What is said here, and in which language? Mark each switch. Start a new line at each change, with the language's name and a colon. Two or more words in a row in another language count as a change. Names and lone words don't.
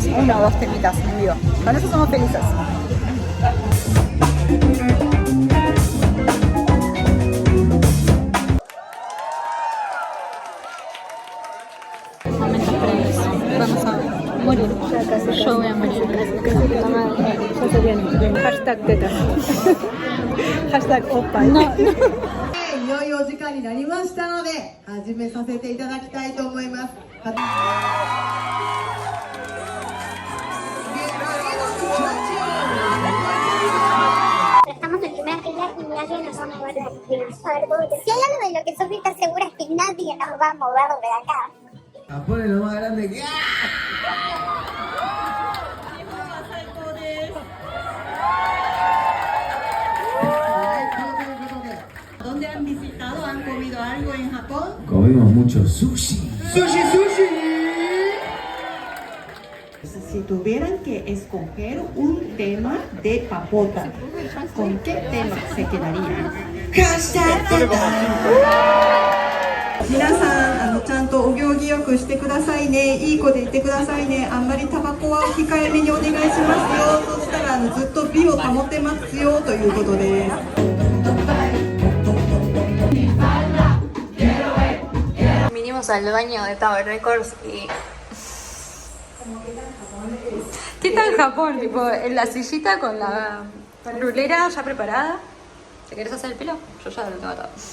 Spanish: 1 o 2 temitas en vivo. Con eso somos felices. Momentos previos. Vamos a morir. Ya casi. Yo voy a morir. Ya se viene. Hashtag tetas. Hashtag opa. No,
Japanese: いよいよお時間になりましたので始めさせていただきたいと思います。
Spanish: Estamos en primera fila y nadie nos va a mover de aquí. A ver, ¿cómo te- si hay algo de lo que Sofi está segura es que nadie nos va a mover de acá. Japón es lo más grande que... ¿Dónde han visitado? ¿Han comido algo en Japón? Comimos mucho sushi. Si tuvieran que escoger un tema de papota, ¿con qué tema se quedarían? #
Japanese: 皆さんちゃんとお行儀よくしてくださいね。いい子でいてくださいね。あんまりタバコは控えめにお願いしますよ。そしたらずっと美を保てますよということです。
Spanish: vinimos al baño de Tower Records y... ¿Qué tal Japón? Tipo, en la sillita con la rulera ya preparada. ¿Te querés hacer el pelo? Yo ya lo tengo atado.